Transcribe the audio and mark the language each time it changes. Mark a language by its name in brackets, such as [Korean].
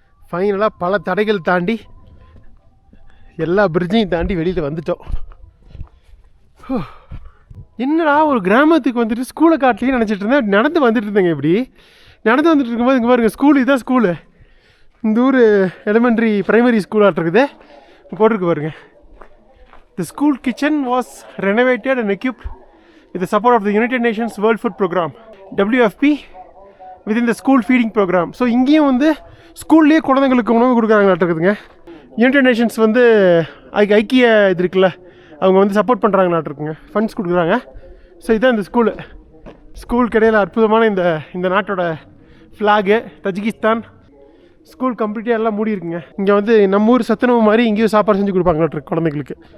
[Tamil] ஃபைனலாக பல தடைகள் தாண்டி எல்லா பிரிட்ஜையும் தாண்டி வெளியில் வந்துட்டோம். என்னடா ஒரு கிராமத்துக்கு வந்துட்டு ஸ்கூலை காட்டிலேயே நினச்சிட்டு இருந்தேன். நடந்து வந்துட்டு இருந்தேங்க. இப்படி நடந்து வந்துட்டு இருக்கும்போது இங்கே பாருங்கள், ஸ்கூல் இதுதான் ஸ்கூலு. இந்த ஊர் எலிமெண்ட்ரி பிரைமரி ஸ்கூலாக இருக்குது போட்டிருக்கு பாருங்க. [English] The school kitchen was renovated and equipped with the support of the United Nations World Food Program WFP within the school feeding program. [Tamil] So இங்கேயும் வந்து ஸ்கூல்லேயே குழந்தைங்களுக்கு உணவு கொடுக்குறாங்களாட்டு இருக்குதுங்க. யுனைடெட் நேஷன்ஸ் வந்து ஐக்கிய இது இருக்குல்ல, அவங்க வந்து சப்போர்ட் பண்ணுறாங்களாட்டு இருக்குங்க, ஃபண்ட்ஸ் கொடுக்குறாங்க. ஸோ இதுதான் இந்த ஸ்கூல் கடையில் அற்புதமான இந்த நாட்டோட ஃப்ளாகு. தஜிகிஸ்தான் ஸ்கூல் கம்ப்ளீட்டாக எல்லாம் மூடி இருக்குங்க. இங்கே வந்து நம்ம ஊர் சத்துணவு மாதிரி இங்கேயும் சாப்பாடு செஞ்சு கொடுப்பாங்களாட்டு குழந்தைங்களுக்கு.